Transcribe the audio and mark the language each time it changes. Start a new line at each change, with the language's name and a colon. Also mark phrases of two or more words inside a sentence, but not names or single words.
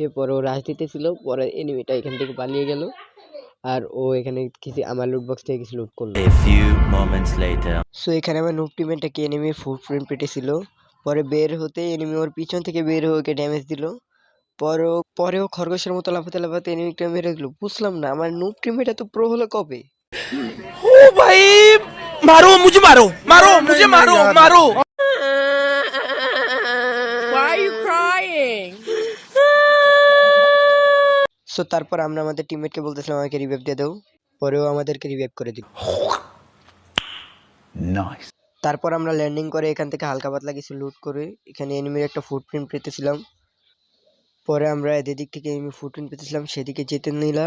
Bangla: পরে ও রাশ দিতেছিল, পরে এনিমিটা এখান থেকে পালিয়ে গেল। আর ও এখানে কিছু আমার
English: loot box
Bangla: থেকে কিছু লুট করলো। সো এখানে আমার নুব টিমমেটটাকে এনিমির ফুটপ্রিন্ট পেটেছিল। পরে বের হতে এনিমি ওর পিছন থেকে বের হয়ে ওকে ড্যামেজ দিল। পরেও খরগোশের মতো লাফাতে লাফাতে এনিমিটা মেরে দিল। বুঝলাম না আমার
English: noob teammate
Bangla: এত প্রো হলো কবে।
Hindi: ओ भाई मारो मुझे मारो मारो मुझे मारो मारो
English: Why are you crying?
Bangla: সো তারপর আমরা আমাদের টিমমেটকে বলতেছিলাম আমাকে রিভাইভ দিয়ে দাও, পরেও আমাদেরকে রিভাইভ করে দিল। তারপর আমরা ল্যান্ডিং করে এখান থেকে হালকা পাতলা কিছু লুট করে এখানে এনিমির একটা ফুটপ্রিন্ট পেতেছিলাম। পরে আমরা এদের দিক থেকে
English: enemy footprint
Bangla: পেতেছিলাম, সেদিকে যেতে নিলাম।